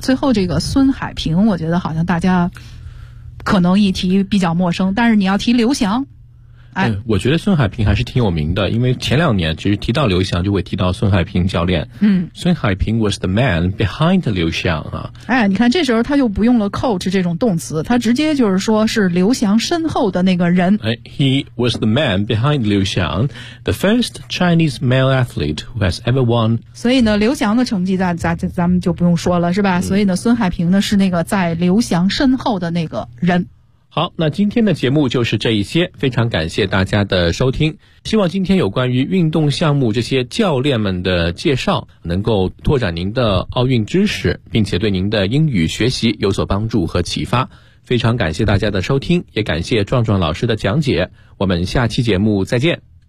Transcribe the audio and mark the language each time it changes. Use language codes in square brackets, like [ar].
[zh] 最后这个孙海平，我觉得好像大家可能一提比较陌生，但是你要提刘翔，我觉得孙海平还是挺有名的，因为前两年其实提到刘翔就会提到孙海平教练。 [en] 孙海平 was the man behind 刘翔啊。 [zh] 你看这时候他又不用了 coach 这种动词，他直接就是说是刘翔身后的那个人。 [en] He was the man behind 刘翔 ，the first Chinese male athlete who has ever won。 [zh] 所以呢，刘翔的成绩咱们就不用说了，是吧？所以呢，孙海平呢是那个在刘翔身后的那个人。好，那今天的节目就是这一些，非常感谢大家的收听，希望今天有关于运动项目这些教练们的介绍能够拓展您的奥运知识，并且对您的英语学习有所帮助和启发，非常感谢大家的收听，也感谢壮壮老师的讲解，我们下期节目再见。